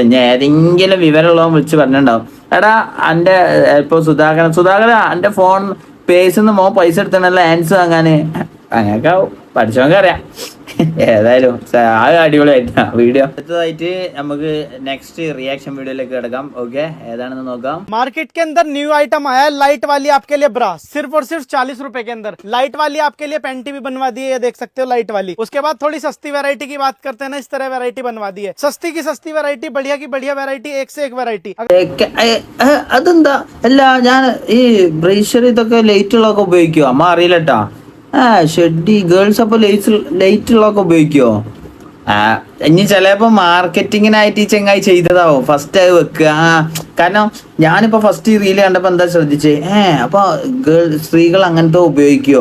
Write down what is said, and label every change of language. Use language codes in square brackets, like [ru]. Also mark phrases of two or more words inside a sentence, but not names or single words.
[ml] ഞാൻ ഏതെങ്കിലും വിവരമുള്ളവൻ വിളിച്ച് പറഞ്ഞിട്ടുണ്ടാവും, എടാ എൻ്റെ ഇപ്പൊ സുധാകരൻ എൻ്റെ ഫോൺ പേഴ്സിന്ന് പൈസ എടുത്തണല്ലോ ഹാൻഡ്സ് വാങ്ങാന്. അങ്ങനെയൊക്കെ പഠിച്ചവർക്ക് അറിയാം. ഏതായാലും അടിപൊളിയായിട്ടാ വീഡിയോ. അടുത്തതായിട്ട് നമുക്ക് [en] next reaction [ml] വീഡിയോയിലേക്ക് കിടക്കാം. ഓക്കെ, ഏതാണെന്ന് നോക്കാം. [hi] मार्केट के अंदर न्यू आइटम आया है लाइट वाली आपके लिए ब्रा, सिर्फ और सिर्फ 40 रुपए के अंदर। लाइट वाली आपके लिए पैंटी भी बनवा दी है, ये देख सकते हो लाइट वाली। उसके बाद थोड़ी सस्ती वैरायटी की बात करते हैं ना, इस तरह वैरायटी बनवा दी है। सस्ती की सस्ती वैरायटी, बढ़िया की बढ़िया वैरायटी, एक से एक वैरायटी। [ml] അതെന്താ അല്ല, ഞാൻ ഈ ബ്രേഷർ ഇതൊക്കെ ലൈറ്റ് ഉള്ളതൊക്കെ ഉപയോഗിക്കുവോ? അമ്മ അറിയില്ലട്ടാ. ഷെഡി ഗേൾസ് അപ്പൊ ലൈറ്റ് ഉള്ളതൊക്കെ ഉപയോഗിക്കുവോ? ഇനി ചിലപ്പോ മാർക്കറ്റിങ്ങിനായിട്ട് ഈ ചെങ്ങായി ചെയ്തതാവും. ഫസ്റ്റ് അത് വെക്കുക. കാരണം ഞാനിപ്പോ ഫസ്റ്റ് ഈ റീല് കണ്ടപ്പോ എന്താ ശ്രദ്ധിച്ചേ, അപ്പൊ സ്ത്രീകൾ അങ്ങനത്തെ ഉപയോഗിക്കുവോ?